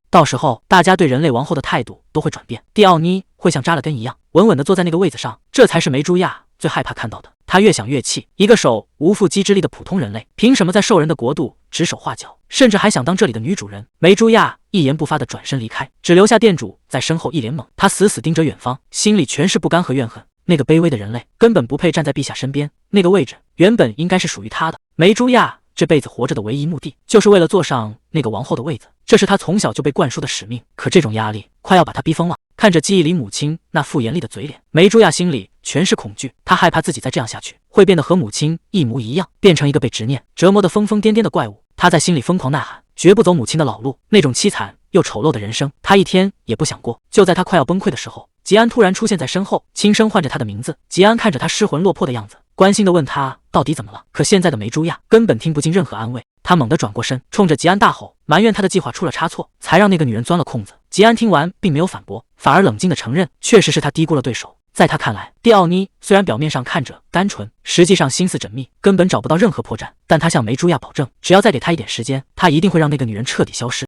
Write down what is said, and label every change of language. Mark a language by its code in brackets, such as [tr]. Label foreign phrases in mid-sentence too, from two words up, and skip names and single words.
[zh] 到時候大家對人類王後的態度都會轉變，蒂奧尼會像扎了根一樣穩穩地坐在那個位子上，這才是梅朱亞最害怕看到的。他越想越氣，一個手無縛雞之力的普通人類，憑什麼在獸人的國度指手畫腳，甚至還想當這裡的女主人？梅朱亞一言不發地轉身離開，只留下店主在身後一臉懵。他死死盯着遠方，心裡全是不甘和怨恨。那個卑微的人類根本不配站在陛下身邊，那個位置原本應該是屬於他的。梅朱亞這輩子活着的唯一目的，就是為了坐上那個王後的位子，這是他從小就被灌輸的使命。可這種壓力快要把他逼瘋了。看着記憶裡母親那副嚴厲的嘴臉，梅朱亞心裡全是恐懼。她害怕自己再這樣下去，會變得和母親一模一樣，變成一個被執念折磨得瘋瘋癲癲的怪物。她在心裡瘋狂吶喊，絕不走母親的老路。那種淒慘又醜陋的人生，她一天也不想過。就在她快要崩潰的時候，吉安突然出現在身後，輕聲喚着她的名字。吉安看着她失魂落魄的樣子，關心地問她到底怎麼了？可現在的梅珠亞根本聽不進任何安慰，他猛地轉過身，衝着吉安大吼，埋怨他的計劃出了差錯，才讓那個女人鑽了空子。吉安聽完並沒有反駁，反而冷靜地承認，確實是他低估了對手。在他看來，蒂奧妮雖然表面上看着單純，實際上心思縝密，根本找不到任何破綻，但他向梅珠亞保證，只要再給他一點時間，他一定會讓那個女人徹底消失。